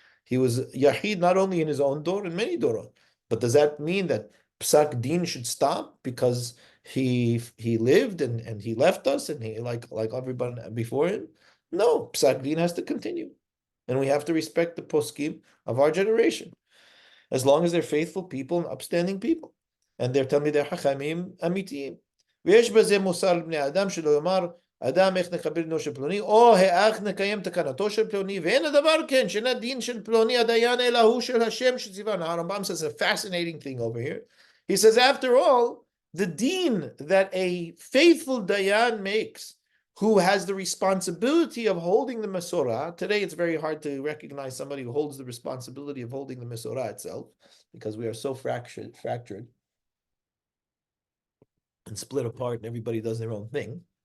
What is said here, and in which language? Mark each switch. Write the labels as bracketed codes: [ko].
[en] He was Yahid not only in his own door, in many dorot. But does that mean that Psak Din should stop because he lived and he left us and he like everybody before him? No, Psak Din has to continue. And we have to respect the poskim of our generation, as long as they're faithful people and upstanding people. And they're telling me they're Hachamim Amitiyim. [he] ויש בזה מוסר לבני אדם שלא יאמר אדם איך נכבד בנו של פלוני, או האח נקיים תקנתו של פלוני, ואין הדבר כן, שאין דין של פלוני הדיין אלא הוא של השם שציוונו. [en] HaRambam says a fascinating thing over here. He says, after all, the deen that a faithful dayan makes, who has the responsibility of holding the Masorah. Today it's very hard to recognize somebody who holds the responsibility of holding the Masorah itself, because we are so fractured and split apart, and everybody does their own thing.